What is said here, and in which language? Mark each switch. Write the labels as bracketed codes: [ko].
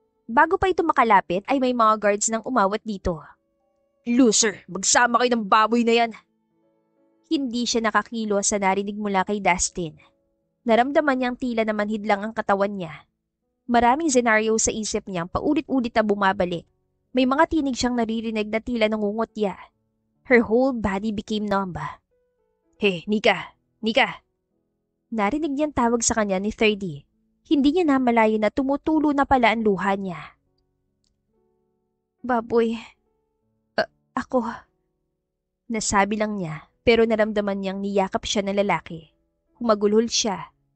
[tl] Bago pa ito makalapit ay may mga guards nang umawat dito. Loser, magsama kayo ng baboy na yan. Hindi siya nakakilos sa narinig mula kay Dustin. Naramdaman niyang tila na manhid lang ang katawan niya. Maraming senaryo sa isip niyang paulit-ulit na bumabalik. May mga tinig siyang naririnig na tila nangungutya. [en] Her whole body became numb. Hey, Nika! Nika! [tl] Narinig niyang tawag sa kanya ni 30. Hindi niya namalayan na tumutulo na pala ang luha niya. Baboy, ako. Nasabi lang niya pero naramdaman niyang niyakap siya ng lalaki. Humagulhol siya.